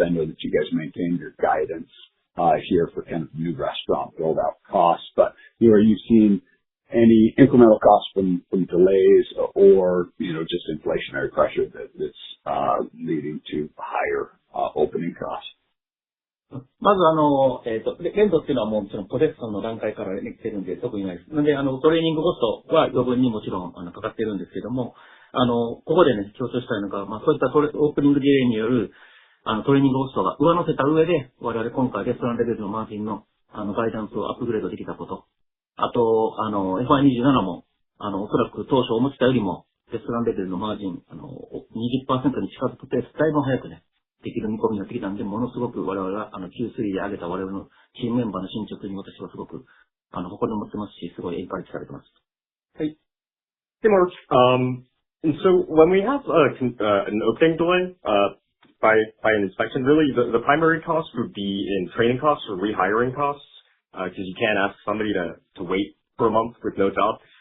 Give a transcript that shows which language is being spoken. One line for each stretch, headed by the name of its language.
English: I know that you guys maintain your guidance here for kind of new restaurant build-out costs, but are you seeing any incremental costs from delays or just inflationary pressure that's leading to higher opening costs?
Japanese: まずレントっていうのはもちろんポテトの段階から来てるんで特にないです。なのでトレーニングコストは余分にもちろんかかっているんですけども、ここでね強調したいのが、そういったオープニングディレイによるトレーニングコストが上乗せた上で我々今回レストランレベルのマージンのガイダンスをアップグレードできたこと。あとFI27 もおそらく当初思ってたよりもレストランレベルのマージン20% に近づくペースだいぶ早くねできる見込みになってきたんで、ものすごく我々がQ3 で上げた我々のチームメンバーの進捗に私はすごく誇りを持ってますし、すごいエンカレッジされてます。はい。
English: Hey Mark, and so when we have an opening delay by an inspection, really the primary cost would be in training costs or rehiring costs, because you can't ask somebody to wait for a month with no job.